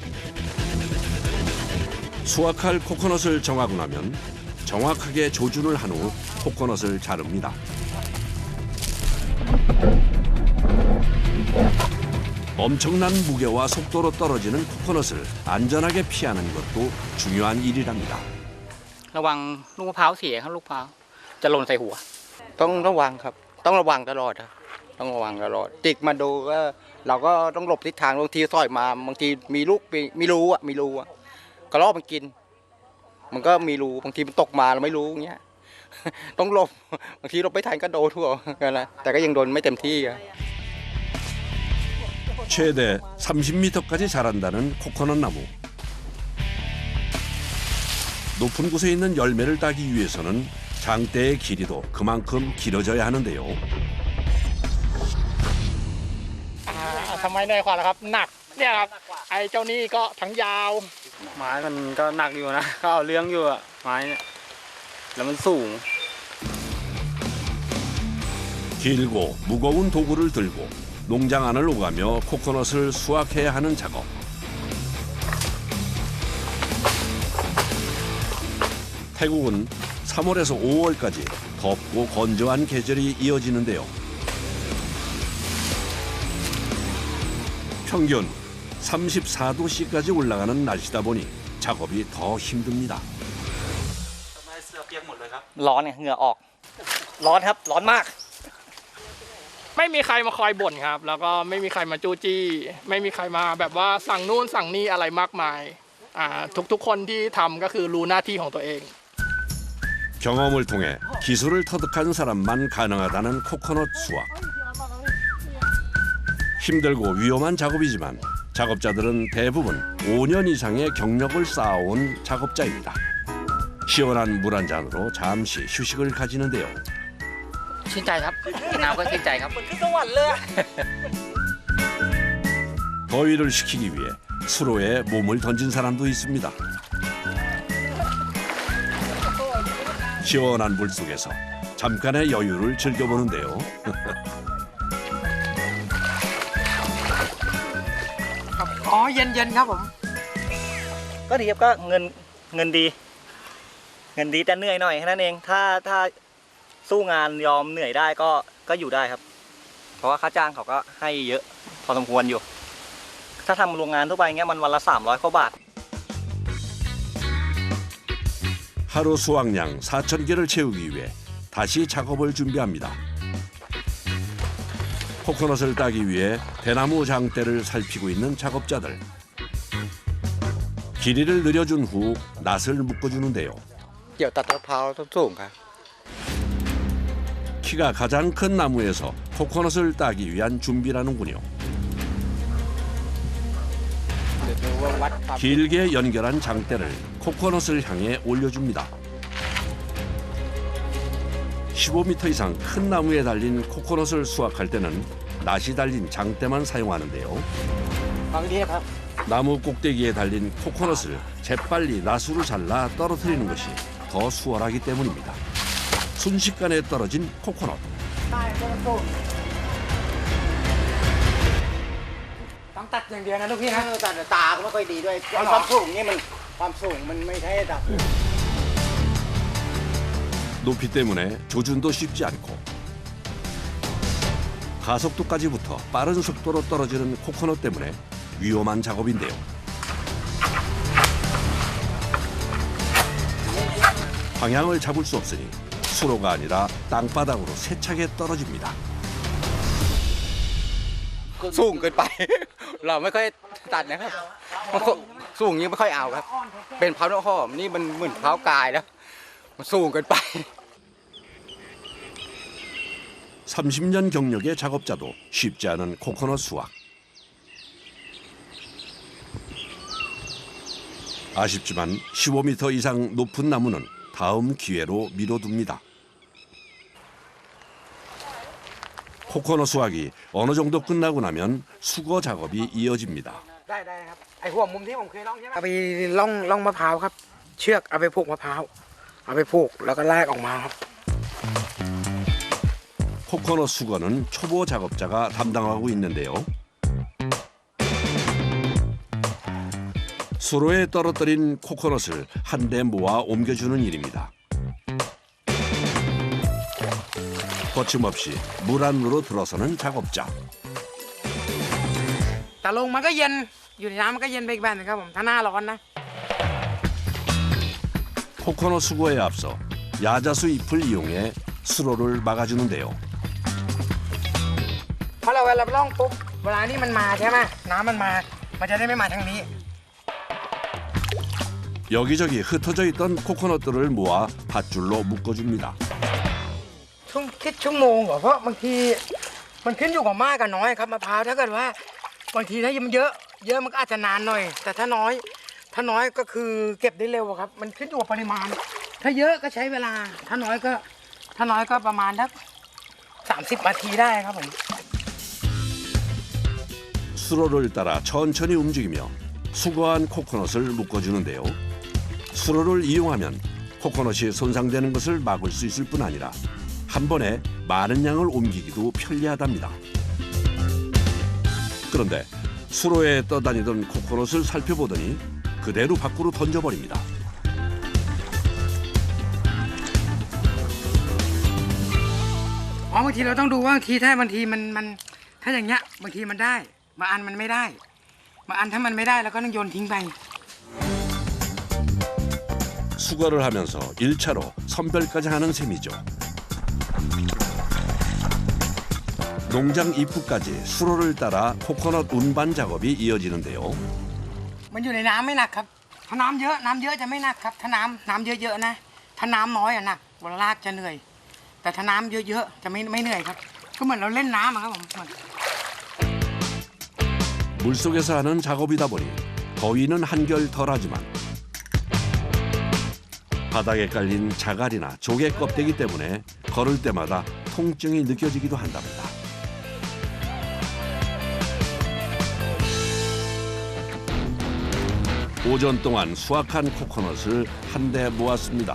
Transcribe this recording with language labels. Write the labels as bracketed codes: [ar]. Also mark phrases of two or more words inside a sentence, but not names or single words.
[ko] 수확할 코코넛을 정하고 나면 정확하게 조준을 한 후 코코넛을 자릅니다. 엄청난 무게와 속도로 떨어지는 코코넛을 안전하게 피하는 것도 중요한 일이랍니다. [th] ระวังลูกมะพร้าวเสียครับลูกมะพร้าวจะหล่นใส่หัว ต้องระวังครับต้องระวังตลอดครับต้องระวังตลอดจิกมาดูก็เราก็ต้องหลบทิศทางบางทีสอยมาบางทีมีลูกมีรูอ่ะกระรอกมันกิน มันก็มีรูบางทีมันตกมาเราไม่รู้เงี้ย ต้องหลบบางทีหลบไม่ทันก็โดนทั่วกันนะแต่ก็ยังโดนไม่เต็มที่อะ [ko] 최대 30m까지 자란다는 코코넛 나무. 높은 곳에 있는 열매를 따기 위해서는 장대의 길이도 그만큼 길어져야 하는데요. [th] ทำไมเหนื่อยกว่าล่ะครับหนักเนี่ยครับไอ้เจ้านี่ก็ทั้งยาว ไม้มันก็หนักอยู่นะก็เอาเรื่องอยู่อะไม้เนี่ยแล้วมันสูง [ko] 길고 무거운 도구를 들고 농장 안을 오가며 코코넛을 수확해야 하는 작업. 태국은 3월에서 5월까지 덥고 건조한 계절이 이어지는데요. 평균 34도씨까지 올라가는 날씨다 보니 작업이 더 힘듭니다. [th] ร้อนเนี่ยเหงื่อออก ร้อนครับ ร้อนมาก ไม่มีใครมาคอยบ่นครับ แล้วก็ไม่มีใครมาจู้จี้ ไม่มีใครมาแบบว่าสั่งนู่นสั่งนี่อะไรมากมายทุกคนที่ทำก็คือรู้หน้าที่ของตัวเอง [ko] 경험을 통해 기술을 터득한 사람만 가능하다는 코코넛 수확. 힘들고 위험한 작업이지만 작업자들은 대부분 5년 이상의 경력을 쌓아온 작업자입니다. 시원한 물 한 잔으로 잠시 휴식을 가지는데요. [th] ชื่นใจครับน้ำก็ชื่นใจครับ [ko] 더위를 식히기 위해 수로에 몸을 던진 사람도 있습니다. 시원한 물 속에서 잠깐의 여유를 즐겨보는데요. [th] อ๋อเย็นๆครับผม ก็ดีครับก็เงินดี เงินดีแต่เหนื่อยหน่อยแค่นั้นเอง ถ้าสู้งานยอมเหนื่อยได้ก็อยู่ได้ครับ เพราะว่าค่าจ้างเขาก็ให้เยอะพอสมควรอยู่ ถ้าทำโรงงานทั่วไปเงี้ยมันวันละ300 กว่าบาท [ko] 하루 수확량 4,000개를 채우기 위해 다시 작업을 준비합니다. 코코넛을 따기 위해 대나무 장대를 살피고 있는 작업자들. 길이를 늘려준 후 낫을 묶어주는데요. [th] เกี่ยวตัดมะพร้าวต้นสูงครับ [ko] 키가 가장 큰 나무에서 코코넛을 따기 위한 준비라는군요. [th] เดี๋ยวดูว่าวัดความ [ko] 길게 연결한 장대를 코코넛을 향해 올려줍니다. 15m 이상 큰 나무에 달린 코코넛을 수확할 때는 낫이 달린 장대만 사용하는데요. [th] บางทีนะครับ [ko] 나무 꼭대기에 달린 코코넛을 재빨리 낫으로 잘라 떨어뜨리는 것이 더 수월하기 때문입니다. 순식간에 떨어진 코코넛. [th] ต้องตัดอย่างเดียวนะลูกพี่นะ แต่ตาก็ไม่ค่อยดีด้วยความสูงนี่มันความสูงมันไม่ใช่ระดับ [ko] 높이 때문에 조준도 쉽지 않고 가속도까지 붙어 빠른 속도로 떨어지는 코코넛 때문에 위험한 작업인데요. 방향을 잡을 수 없으니 수로가 아니라 땅바닥으로 세차게 떨어집니다. [th] สูงเกินไป เราไม่ค่อยตัดนะครับสูงนี้ไม่ค่อยเอาครับ เป็นเผาหน้าหอมนี่มันเหมือนเผากายแล้วมันสูงเกินไป [ko] 30년 경력의 작업자도 쉽지 않은 코코넛 수확. 아쉽지만 15m 이상 높은 나무는 다음 기회로 미뤄둡니다. 코코넛 수확이 어느 정도 끝나고 나면 수거 작업이 이어집니다. [th] ได้ครับไอหัวมุมที่ผมเคยล่องใช่ไหมเอาไปล่องมะพร้าวครับ เชือกเอาไปผูกมะพร้าวเอาไปผูกแล้วก็ลากออกมาครับ [ko] 코코넛 수거는 초보 작업자가 담당하고 있는데요. 수로에 떨어뜨린 코코넛을 한데 모아 옮겨주는 일입니다. 거침없이 물 안으로 들어서는 작업자. [th] แต่ลงมันก็เย็นอยู่ในน้ำมันก็เย็นไปอีกแบบนึงครับผมถ้าหน้าร้อนนะ [ko] 코코넛 수거에 앞서 야자수 잎을 이용해 수로를 막아주는데요. [th] เพราะเราเวลาล่องปุ๊บเวลานี่มันมาใช่ไหมน้ำมันมามันจะได้ไม่มาทางนี้ [ko] 여기저기 흩어져 있던 코코넛들을 모아 밧줄로 묶어줍니다. [th] คิดชั่วโมงเหรอเพราะบางทีมันขึ้นอยู่กับมากกับน้อยครับมะพร้าวถ้าเกิดว่าบางทีถ้ามันเยอะมันก็อาจจะนานหน่อย แต่ถ้าน้อยก็คือเก็บได้เร็วครับมันขึ้นอยู่กับปริมาณ ถ้าเยอะก็ใช้เวลาถ้าน้อยก็ประมาณสัก30 นาทีได้ครับผม [ko] 수로를 따라 천천히 움직이며 수거한 코코넛을 묶어주는데요. 수로를 이용하면 코코넛이 손상되는 것을 막을 수 있을 뿐 아니라 한 번에 많은 양을 옮기기도 편리하답니다. 그런데 수로에 떠다니던 코코넛을 살펴보더니 그대로 밖으로 던져버립니다. [th] อ๋อบางทีเราต้องดูว่าบางทีถ้าบางทีมันถ้าอย่างเงี้ยบางทีมันได้บางอันมันไม่ได้บางอันถ้ามันไม่ได้เราก็ต้องโยนทิ้งไป [ko] 수거를 하면서 1차로 선별까지 하는 셈이죠. 농장 입구까지 수로를 따라 코코넛 운반 작업이 이어지는데요. [th] มันอยู่ในน้ำไม่หนักครับถ้าน้ำเยอะจะไม่หนักครับถ้าน้ำเยอะๆนะถ้าน้ำน้อยอะหนักเวลาลากจะเหนื่อยแต่ถ้าน้ำเยอะๆจะไม่เหนื่อยครับก็เหมือนเราเล่นน้ำอะครับผม [ko] 물속에서 하는 작업이다 보니 더위는 한결 덜하지만 바닥에 깔린 자갈이나 조개 껍데기 때문에 걸을 때마다 통증이 느껴지기도 한답니다. 오전 동안 수확한 코코넛을 한데 모았습니다.